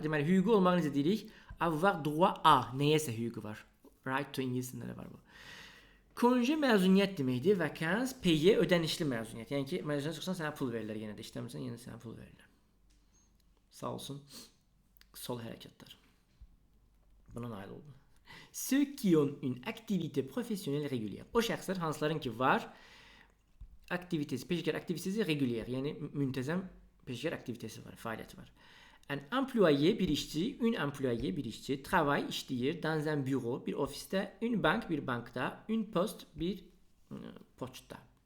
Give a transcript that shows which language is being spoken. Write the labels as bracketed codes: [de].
[az] Deməli, hüququ olmağı necə deyirik? [fr] Avoir droit à, [az] nəyəsə hüququ var. Right to ingilisində də var bu. Konje məzuniyyət deməkdir, vacans, paye ödənişli məzuniyyət. Yəni ki, məzuniyyət çıxsan sənə pul verirlər yenə də, işləmirsən yenə sənə pul verirlər. Sağ olsun sol hərəkətlər. Buna nail oldu. [fr] Ceux qui ont une activité professionnelle régulière. [az] O şəxslər hansıların ki var aktivitesi, peşəkar aktivitesi régulière, yəni müntəzəm peşəkar aktivitesi var, fəaliyyəti var. [fr] Un employé, [az] bir işçi, [fr] une employé, bir işçi, travail, [az] işləyir, [fr] dans un bureau, [az] bir ofisdə, [fr] une banque, [az] bir bankda, [fr] une poste, [az] bir poçtda.